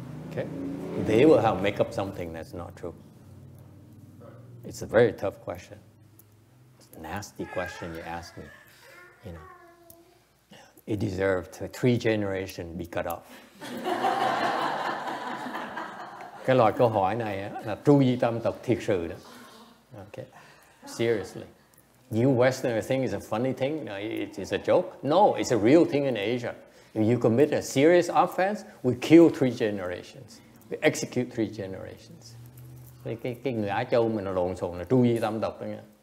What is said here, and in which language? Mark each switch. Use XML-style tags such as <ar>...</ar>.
<en>Okay? They will have make up something that's not true. It's a very tough question. It's a nasty question you ask me. You know, it deserved 3 generations be cut off.</en> <vi>Cái loại câu hỏi này là tru di tâm tộc thiệt sự đó.</vi> <en>Okay. Seriously. You Westerners think it's a funny thing? No, it's a joke? No, it's a real thing in Asia. If you commit a serious offense, we kill 3 generations. We execute 3 generations.</en> <vi>Cái người Á Châu mình là lộn xộn là tru di tâm tộc đó nha.</vi>